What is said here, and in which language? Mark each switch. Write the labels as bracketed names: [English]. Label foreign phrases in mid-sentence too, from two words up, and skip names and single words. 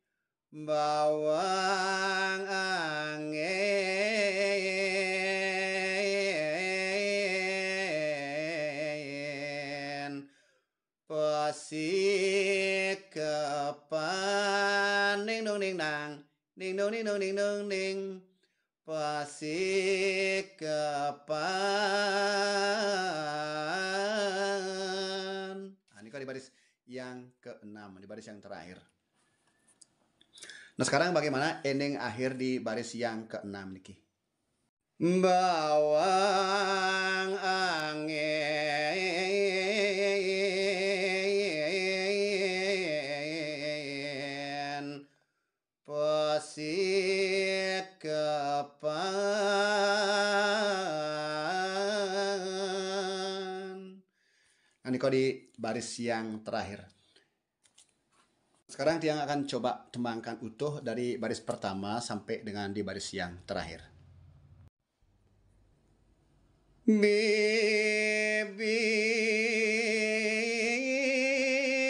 [Indonesian] Bawang angin pesik kepan ning nong ning nang ning nong ning nong ning nong ning pesik kepan. Nah, ini kok di baris yang keenam, di baris yang terakhir. Nah, sekarang bagaimana ending akhir di baris yang keenam niki? [Balinese] Bawang angin pesik kepan. [Indonesian] Nah, ini kok di baris yang terakhir. Sekarang Tiang akan coba tembangkan utuh dari baris pertama sampai dengan di baris yang terakhir. Bibir